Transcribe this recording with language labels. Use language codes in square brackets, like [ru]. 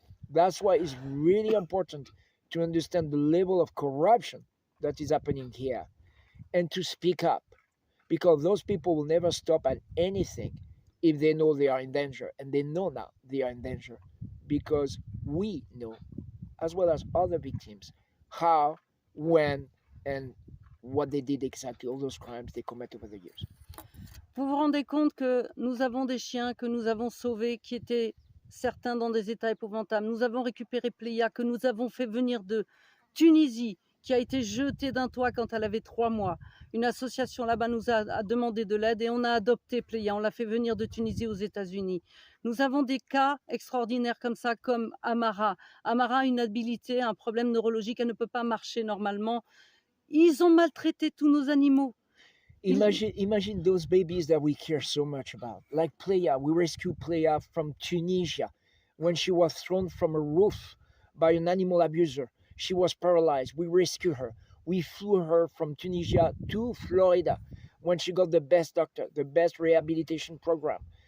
[en] That's why it's really important to understand the level of corruption that is happening here and to speak up, because those people will never stop at anything if they know they are in danger, and they know now they are in danger because we know, as well as other victims, how, when, and what they did exactly, all those crimes they commit over the years. [fr] Vous vous rendez compte que nous avons des chiens que nous avons sauvés qui étaient certains dans des états épouvantables. Nous avons récupéré Pléia que nous avons fait venir de Tunisie, qui a été jetée d'un toit quand elle avait 3 mois. Une association là-bas nous a demandé de l'aide et on a adopté Pléia. On l'a fait venir de Tunisie aux États-Unis. Nous avons des cas extraordinaires comme ça, comme Amara. Amara a une habilité, un problème neurologique, elle ne peut pas marcher normalement. Ils ont maltraité tous nos animaux. [en] Imagine those babies that we care so much about. Like Playa, we rescued Playa from Tunisia when she was thrown from a roof by an animal abuser. She was paralyzed. We rescued her. We flew her from Tunisia to Florida when she got the best doctor, the best rehabilitation program.